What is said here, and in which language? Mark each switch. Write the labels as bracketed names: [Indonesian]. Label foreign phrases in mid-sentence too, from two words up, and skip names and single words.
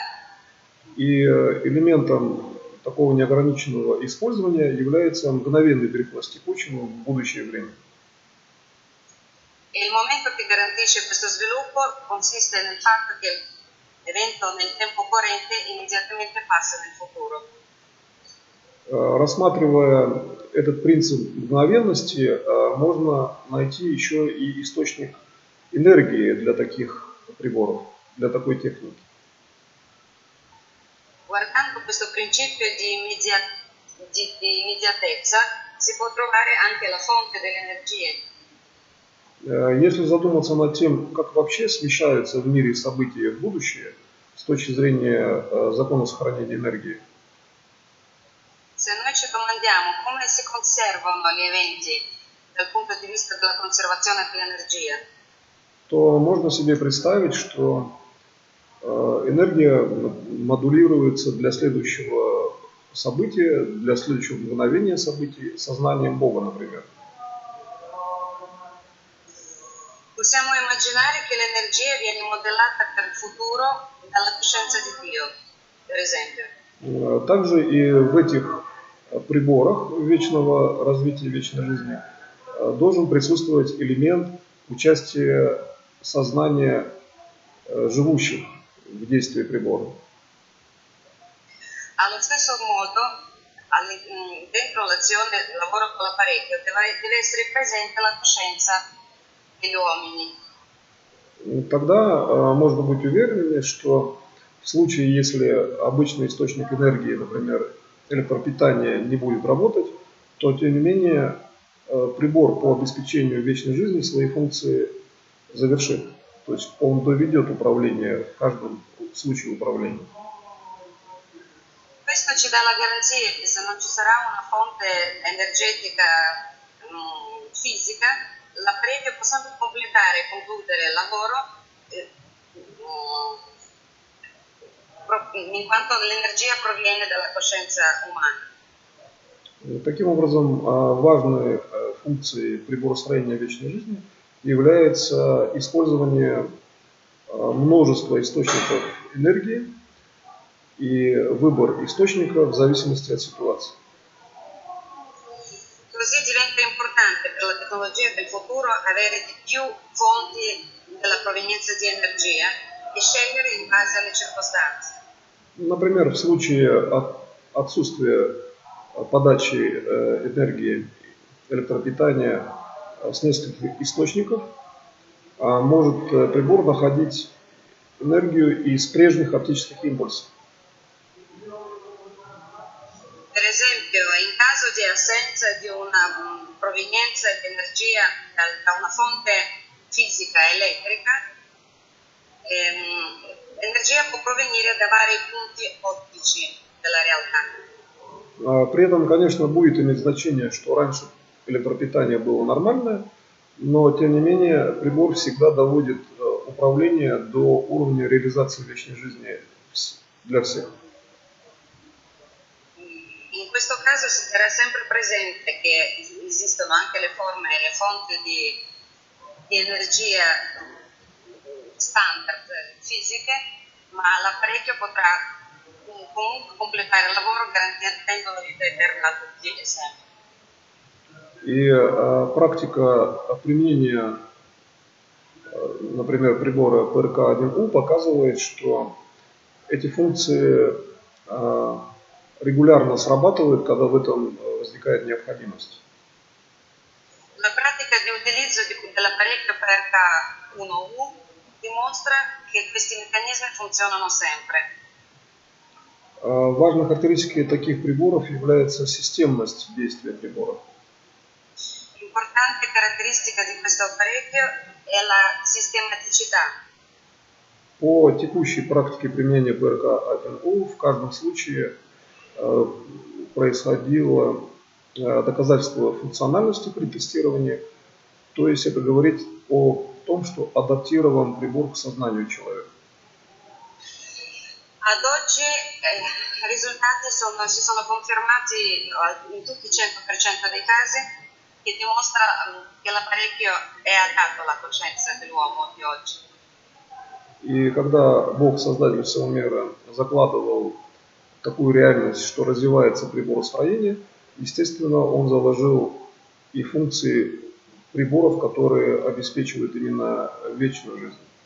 [Russian] И элементом такого неограниченного использования является мгновенный переход с текущего в будущее время. [Italian] E il momento che garantisce questo sviluppo consiste nel fatto che l'evento nel tempo corrente immediatamente passa nel futuro. [Russian] Рассматривая этот принцип мгновенности, можно найти еще и источник энергии для таких приборов, для такой техники. [Italian] Guardando questo principio di immediatezza si può trovare anche la fonte delle energie. [Russian] Если задуматься над тем, как вообще смещаются в мире события в будущее с точки зрения закона сохранения энергии, [Italian] se noi ci domandiamo come si conservano gli eventi dal punto di vista della conservazione dell'energia, [Russian] то можно себе представить, что энергия модулируется для следующего события, для следующего мгновения событий сознанием Бога, например. [Italian] possiamo immaginare che l'energia viene modellata per il futuro dalla coscienza di Dio, per esempio. [Russian] Также и в этих приборах вечного развития, вечной жизни должен присутствовать элемент участия сознания живущих в действии прибора. [Italian] Allo stesso modo, dentro l'azione del lavoro con l'apparecchio deve essere presente la coscienza degli uomini. [Russian] Тогда можно быть уверенными, что в случае, если обычный источник энергии, например, электропитание, не будет работать, то, тем не менее, прибор по обеспечению вечной жизни свои функции завершит. То есть он доведет управление в каждом случае управления. [Italian] Questo ci dà la garanzia che se non ci sarà una fonte energetica fisica, l'apparecchio può sempre completare e concludere il lavoro in quanto l'energia proviene dalla coscienza umana. [Russian] Таким образом, важной функцией приборостроения вечной жизни является использование множества источников энергии и выбор источника в зависимости от ситуации. [Italian] Così diventa importante per la tecnologia del futuro avere di più fonti della provenienza di energia e scegliere in base alle circostanze. [Russian] Например, в случае отсутствия подачи энергии, электропитания с нескольких источников, может прибор находить энергию из прежних оптических импульсов. [Italian] Per esempio, in caso di assenza di una provenienza di energia da una fonte fisica elettrica, l'energia può provenire da vari punti ottici della realtà. [Russian] При этом, конечно, будет иметь значение, что раньше электропитание было нормальное, но, тем не менее, прибор всегда доводит управление до уровня реализации вечной жизни для всех. [Italian] In questo caso si terrà sempre presente che esistono anche le forme e le fonti di energia standard fisiche, ma l'apparecchio potrà comunque completare il lavoro garantendo la vita eterna a tutti e sempre. [Russian] И практика применения, например, прибора ПРК-1У показывает, что эти функции регулярно срабатывают, когда в этом возникает необходимость. [Italian] La pratica di utilizzo dell'apparecchio PRK1U dimostra che questi meccanismi funzionano sempre. [Russian] Важной характеристикой таких приборов является системность действия прибора. [Italian] L'importante caratteristica di questo apparecchio è la sistematicità. [Russian] По текущей практике применения ПРК-1У в каждом случае происходило доказательство функциональности при тестировании, то есть это говорит о том, что адаптирован прибор к сознанию человека. [Italian] Ad oggi i risultati si sono confermati in tutti il 100% dei casi, che dimostra che l'apparecchio è adatto alla coscienza dell'uomo di oggi. [Russian] И когда Бог, Создатель всего мира, закладывал такую реальность, что развивается приборостроение, естественно, Он заложил и функции приборов, которые обеспечивают именно вечную жизнь.